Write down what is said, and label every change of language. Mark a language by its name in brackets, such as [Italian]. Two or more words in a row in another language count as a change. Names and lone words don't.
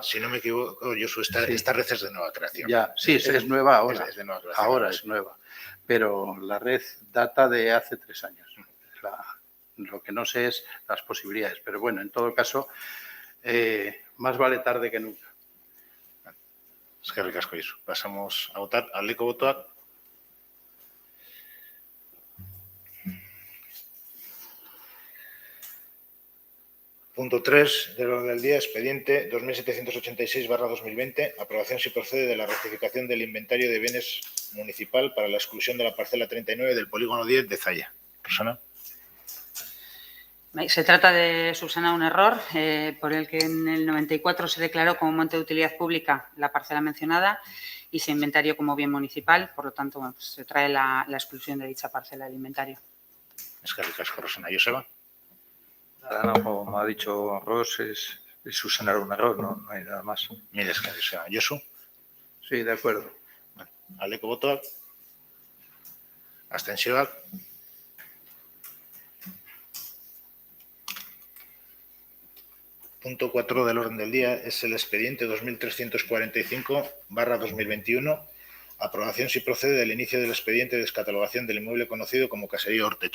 [Spanish] Si no me equivoco, Josu, esta red es de nueva creación. Ya, sí, es nueva ahora. Es de nueva creación. Ahora es nueva. Pero la red data de hace 3 años. Lo que no sé es las posibilidades. Pero bueno, en todo caso, más vale tarde que nunca. [Basque] Eskerrik asko, Josu. [Spanish] Pasamos a votar. [Basque] Aldeko botoak. [Spanish] Punto 3 del orden del día, expediente 2786/2020, aprobación si procede de la rectificación del inventario de bienes municipal para la exclusión de la parcela 39 del polígono 10 de Zalla. Rosana. Se trata de subsanar un error por el que en el 94 se declaró como monte de utilidad pública la parcela mencionada y se inventarió como bien municipal. Por lo tanto, bueno, pues se trae la exclusión de dicha parcela del inventario. [Basque] Eskerrik asko, Rosana. Joseba. [Spanish] Nada, no, como ha dicho Ros, es subsanar un error, no hay nada más. Mira, es que Joseba. Josu. Sí, de acuerdo. [Basque] Bueno, aldeko botoak. Abstentzioak. [Spanish] Punto 4 del orden del día es el expediente 2345/2021, aprobación si procede del inicio del expediente de descatalogación del inmueble conocido como Caserío Ortecho.